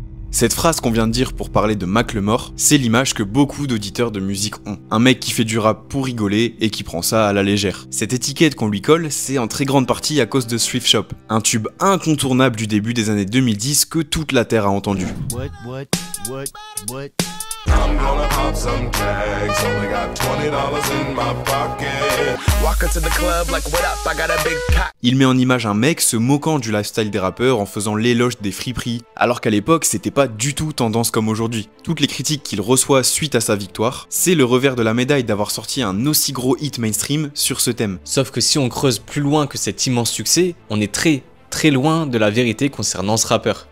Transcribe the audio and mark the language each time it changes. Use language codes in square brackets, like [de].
[fr] Cette phrase qu'on vient de dire pour parler de Macklemore, c'est l'image que beaucoup d'auditeurs de musique ont. Un mec qui fait du rap pour rigoler et qui prend ça à la légère. Cette étiquette qu'on lui colle, c'est en très grande partie à cause de Thrift Shop, un tube incontournable du début des années 2010 que toute la terre a entendu. [en] I'm gonna pop some tags, only got $20 in my pocket. Walking to the club like what up, I got a big cock. [fr] Il met en image un mec se moquant du lifestyle des rappeurs en faisant l'éloge des friperies, alors qu'à l'époque c'était pas du tout tendance comme aujourd'hui. Toutes les critiques qu'il reçoit suite à sa victoire, c'est le revers de la médaille d'avoir sorti un aussi gros hit mainstream sur ce thème. Sauf que si on creuse plus loin que cet immense succès, on est très loin de la vérité concernant ce rappeur.